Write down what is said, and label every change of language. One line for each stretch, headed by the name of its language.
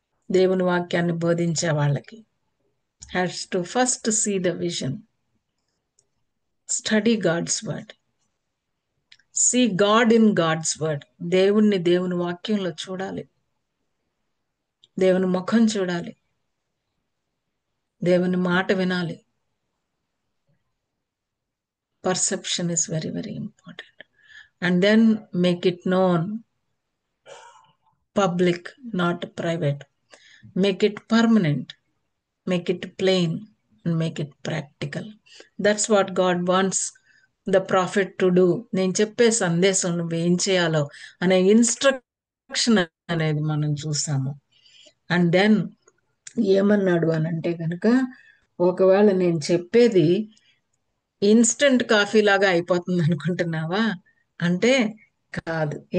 Telugu: దేవుని వాక్యాన్ని బోధించే వాళ్ళకి
English: Has to first see the vision, study God's word, see God in God's word.
Telugu: దేవుని వాక్యంలో చూడాలి, దేవుని ముఖం చూడాలి, దేవుని మాట వినాలి.
English: Perception is very, very important. And then make it known, public, not private. Make it permanent, make it plain, and make it practical. That's what God wants the prophet to do.
Telugu: నేను చెప్పే సందేశం నువ్వు ఏం చేయాలో అనే instruction అనేది మనం చూసాము.
English: and then
Telugu: ఏమన్నాడు అని అంటే కనుక, ఒకవేళ నేను చెప్పేది ఇన్స్టెంట్ కాఫీ లాగా అయిపోతుంది అనుకుంటున్నావా అంటే కాదు.